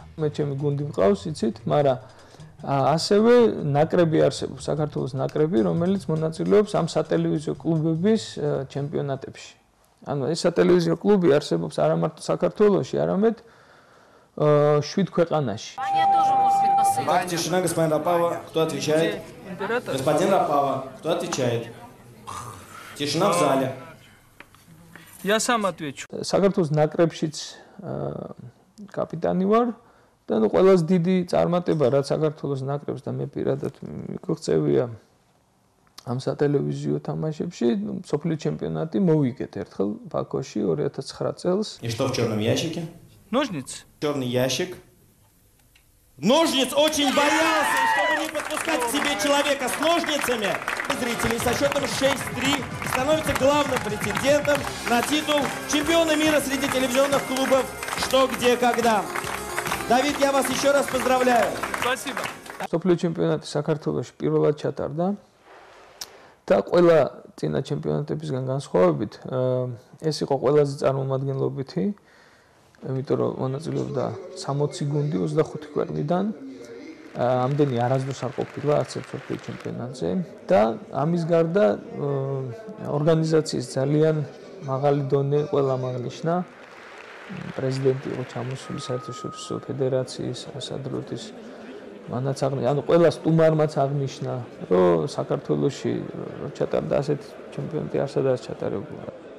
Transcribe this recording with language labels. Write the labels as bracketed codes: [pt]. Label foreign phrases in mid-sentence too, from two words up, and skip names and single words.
[ka] მე ჩემი გუნდი მყავს, იცით, მაგრამ ასევე ნაკრები არსებობს, საქართველოს ნაკრები, რომელიც მონაწილეობს ამ სატელევიზიო კლუბების ჩემპიონატებში. ანუ ეს სატელევიზიო клуби არსებობს არა მარტო საქართველოში, არამედ 7 ქვეყანაში. [ru] Тишина, господин Рапава, кто отвечает? Господин Рапава, кто отвечает? Тишина в зале. Я сам отвечу. [ka] საქართველოს ნაკრებშიც კაპიტანი ვარ. და ნუ ყველაზე დიდი წარმატება რაც საქართველოს ნაკრებს და მე პირადად მიგღწევია ამ სატელევიზიო თამაშებში სოფლიო ჩემპიონატი მოვიგეთ ერთხელ ბაქოში 2009 წელს. [ru] И что в черном ящике? Ножницы. Черный ящик. Ножниц очень боялся, чтобы не подпускать к себе человека с ножницами. Зрители со счетом 6-3 становится главным претендентом на титул чемпиона мира среди телевизионных клубов «Что, где, когда». Давид, я вас еще раз поздравляю. Спасибо. [ka] სოფლიო ჩემპიონატი საქართველოში პირველად ჩატარდა და ყველა წინა ჩემპიონატებისგან განსხვავებით ეს იყო ყველაზე წარმომადგენლობითი, იმიტომ რომ მონაწილეობდა 60 გუნდი 25 ქვეყნიდან ამდენი არასდროს არ ყოფილა არც ერთ მსოფლიო ჩემპიონატზე და ამის გარდა ორგანიზაციის ძალიან მაღალი დონე ყველა აღნიშნა პრეზიდენტი იყო ჩამოსული საერთაშორისო ფედერაციის სასადროთის მანაც აღნიშნა ანუ ყველა სტუმარმაც აღნიშნა რომ საქართველოში რო ჩატარდა ასეთი ჩემპიონატი არცადაც ჩატარებულა